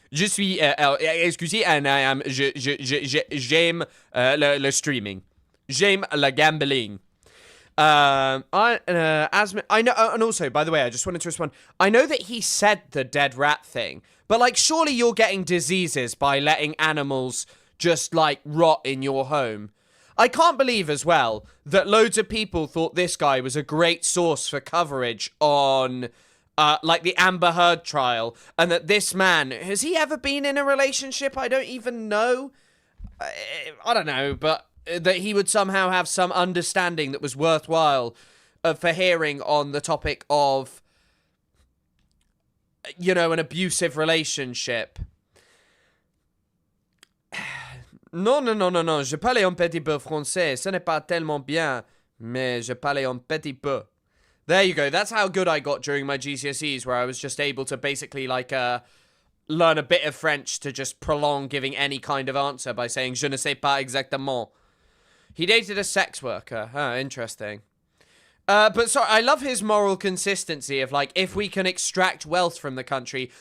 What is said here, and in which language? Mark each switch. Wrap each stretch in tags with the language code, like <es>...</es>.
<fr>Je suis excusez,</fr> <en>and I am</en> <fr>j'aime le streaming. J'aime le gambling.</fr> <en>I know, and also, by the way, I just wanted to respond. I know that he said the dead rat thing, but like, surely you're getting diseases by letting animals just like rot in your home. I can't believe as well that loads of people thought this guy was a great source for coverage on like the Amber Heard trial, and that this man, has he ever been in a relationship? I don't even know. I don't know, but that he would somehow have some understanding that was worthwhile for hearing on the topic of, you know, an abusive relationship.</en> <fr>Non, je parlais un petit peu français. Ce n'est pas tellement bien, mais je parlais un petit peu.</fr> <en>There you go. That's how good I got during my GCSEs, where I was just able to basically, like, learn a bit of French to just prolong giving any kind of answer by saying,</en> <fr>je ne sais pas exactement.</fr> <en>He dated a sex worker. Huh, interesting. But sorry, I love his moral consistency of, like, if we can extract wealth from the country.</en>